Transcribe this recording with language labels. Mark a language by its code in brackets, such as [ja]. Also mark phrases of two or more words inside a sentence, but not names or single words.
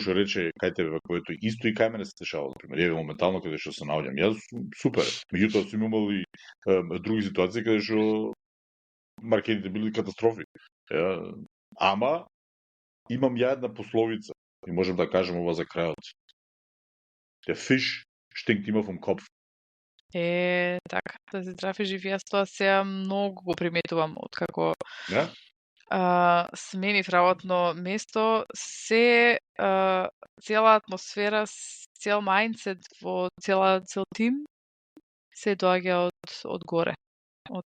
[mk] кој што рече кај тебе ваквото исто и кај мене се дешава, например, еве моментално каде што се наоѓам. Јас супер. Меѓутоа сум имал и други ситуации каде што маркетите били катастрофи. Ја? Ама имам ја една пословица и можем да кажем ова за крајот. [de] Der Fisch stinkt immer vom Kopf. [mk] Така, да се трафи живеа, тоа сега многу го приметувам откако Да? сменив работно место, цела атмосфера, цел мајндсет во цел тим се доаѓа од горе, од